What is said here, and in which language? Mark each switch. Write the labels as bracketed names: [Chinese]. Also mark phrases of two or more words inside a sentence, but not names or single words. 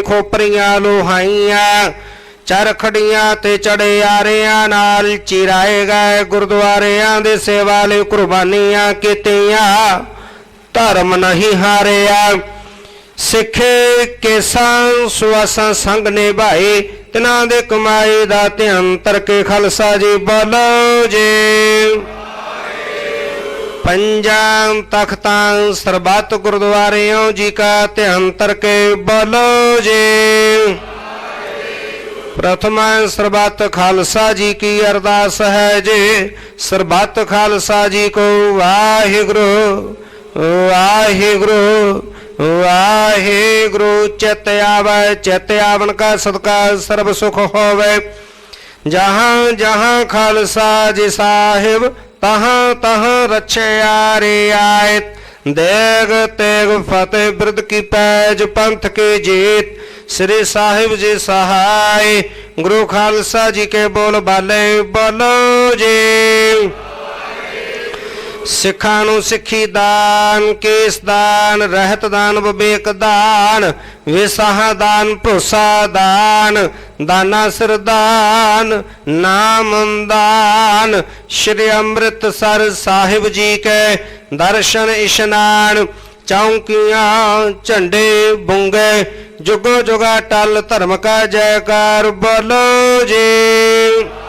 [Punjabi] ਖੋਪਰੀਆਂ ਲੋਹਾਈਆਂ ਚਰਖੜੀਆਂ ਤੇ ਚੜਿਆਰਿਆਂ ਨਾਲ ਚਿਰਾਏ ਗਏ ਗੁਰਦੁਆਰਿਆਂ ਦੇ ਸੇਵਾ ਲਈ ਕੁਰਬਾਨੀਆਂ ਕੀਤੀਆਂ ਧਰਮ ਨਹੀਂ ਹਾਰਿਆ ਸਿੱਖੇ ਕੇਸਾਂ ਸੁਆਸਾਂ ਸੰਗ ਨਿਭਾਏ ਤਿਨਾਂ ਦੇ ਕਮਾਈ ਦਾ ਧਿਆਨ ਧਰ ਕੇ ਖਾਲਸਾ ਜੀ ਬੋਲੋ ਜੀ। ਪੰਜਾਂ ਤਖਤਾਂ ਸਰਬੱਤ ਗੁਰਦੁਆਰਿਓਂ ਜੀ ਕਾ ਧਿਆਨ ਧਰ ਕੇ ਬੋਲੋ ਜੀ। [Hindi] प्रथम सरबत खालसा जी की अरदास है जी सरबत खालसा जी को वाहिगुरु [Punjabi] ਵਾਹਿਗੁਰੂ ਵਾਹਿਗੁਰੂ ਚਿੱਤ ਆਵੇ ਚਿੱਤ ਆਵਨ ਕਾ ਸਦਕਾ ਸਰਬ ਸੁਖ ਹੋਵੇ ਜਹਾਂ ਜਹਾਂ ਖ਼ਾਲਸਾ ਜੀ ਸਾਹਿਬ ਤਹਾਂ ਤਹਾਂ ਰੱਛਿਆ ਰਿਆਇਤ ਦੇਗ ਤੇਗ ਫ਼ਤਹਿ ਬਿਰਦ ਕੀ ਪੈਜ ਪੰਥ ਕੀ ਜੀਤ ਸ੍ਰੀ ਸਾਹਿਬ ਜੀ ਸਹਾਇ ਗੁਰੂ ਖ਼ਾਲਸਾ ਜੀ ਕੇ ਬੋਲ ਬਾਲੇ ਬੋਲੋ ਜੀ। ਸਿਖਾ ਨੂੰ ਸਿੱਖੀ ਦਾਨ ਕੇਸ ਦਾਨ ਰਹਿਤ ਦਾਨ ਬਿਬੇਕ ਦਾਨ ਵਿਸਾਹ ਦਾਨ ਭਰੋਸਾ ਦਾਨ ਦਾਨਾ ਸਿਰ ਦਾਨ ਨਾਮ ਦਾਨ ਸ੍ਰੀ ਅੰਮ੍ਰਿਤਸਰ ਸਾਹਿਬ ਜੀ ਕੇ ਦਰਸ਼ਨ ਇਸ਼ਨਾਨ ਚੌਕੀਆਂ ਝੰਡੇ ਬੁੰਗੇ ਜੁਗੋ ਜੁਗਾ ਟਲ ਧਰਮ ਕਾ ਜੈਕਾਰ ਬੋਲੋ ਜੀ।